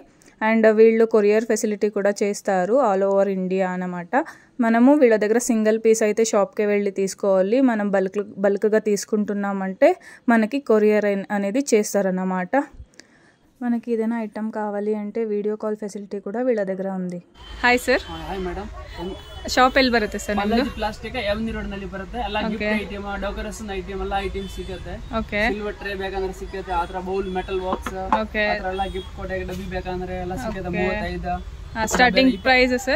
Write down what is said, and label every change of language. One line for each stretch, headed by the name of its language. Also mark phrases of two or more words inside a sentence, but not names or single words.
Telugu: అండ్ వీళ్ళు
English: courier facility
Telugu: కూడా చేస్తారు
English: all over India
Telugu: అన్నమాట. మనము వీళ్ళ దగ్గర
English: single piece
Telugu: అయితే షాప్కి వెళ్ళి తీసుకోవాలి. మనం బల్క్గా తీసుకుంటున్నామంటే మనకి కొరియర్ అనేది చేస్తారన్నమాట. మనకి ఏదైనా ఐటమ్ కావాలి అంటే
English: video call facility
Telugu: ಕೂಡ వీళ్ళ దగ్గర ఉంది.
English: hi sir. hi madam.
Kannada: ಶಾಪ್ ಎಲ್ಲಿ ಬರುತ್ತೆ ಸರ್ ನಿಮ್ಮದು? ಬಾಲಾಜಿ ಪ್ಲಾಸ್ಟಿಕ್ ಎವನಿ ರೋಡ್ ನಲ್ಲಿ ಬರುತ್ತೆ. ಎಲ್ಲ
English: gift item, decoration item
Kannada: ಎಲ್ಲ ಐಟಮ್ ಸಿಗುತ್ತೆ. ಓಕೆ.
English: silver tray
Kannada: ಬೇಕಂದ್ರೆ ಸಿಗುತ್ತೆ, ಆತರ ಬೌಲ್,
English: metal box,
Kannada: ಓಕೆ, ಆತರ ಎಲ್ಲ ಗಿಫ್ಟ್ ಕೊಟ್ಟೆ ಡಬ್ಬಿ ಬೇಕಂದ್ರೆ ಎಲ್ಲ ಸಿಗುತ್ತೆ. 35
English: starting price sir